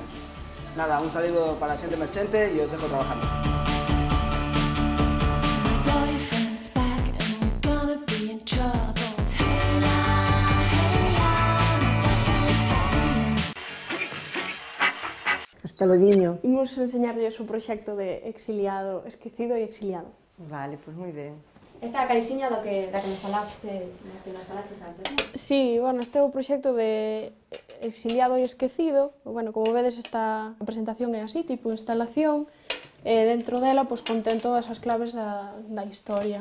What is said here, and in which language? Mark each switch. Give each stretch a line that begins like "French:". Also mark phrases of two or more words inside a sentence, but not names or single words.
Spanish: Nada, un saludo para la
Galician: xente emerxente
Spanish: y os dejo trabajando.
Galician: Hasta loguiño. Imos enseñarlles o proxecto de Exiliado, Esquecido e Exiliado. Vale, pois moi ben. Esta é a caixiña da que nos falaste antes, non? Sí, bueno, este é o proxecto de Exiliado e Esquecido. Bueno, como vedes, esta presentación é así, tipo instalación, e dentro dela pois, contén todas as claves da historia.